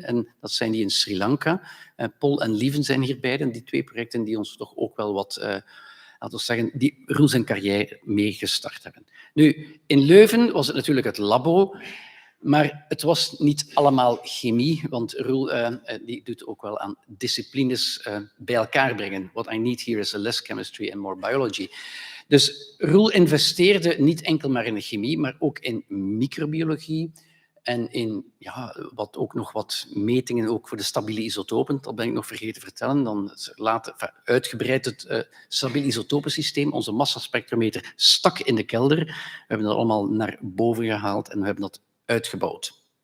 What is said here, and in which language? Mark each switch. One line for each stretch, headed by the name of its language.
Dutch: En dat zijn die in Sri Lanka. Paul en Lieven zijn hier beiden, die twee projecten die ons toch ook wel wat, laten we zeggen, die Roel zijn carrière mee gestart hebben. Nu, in Leuven was het natuurlijk het labo. Maar het was niet allemaal chemie, want Roel die doet ook wel aan disciplines bij elkaar brengen.
English: What I need here is less chemistry and more biology.
Dutch: Dus Roel investeerde niet enkel maar in de chemie, maar ook in microbiologie en in ook nog wat metingen ook voor de stabiele isotopen. Dat ben ik nog vergeten te vertellen. Dan uitgebreid het stabiele isotopensysteem. Onze massaspectrometer stak in de kelder. We hebben dat allemaal naar boven gehaald en we hebben dat uitgebouwd.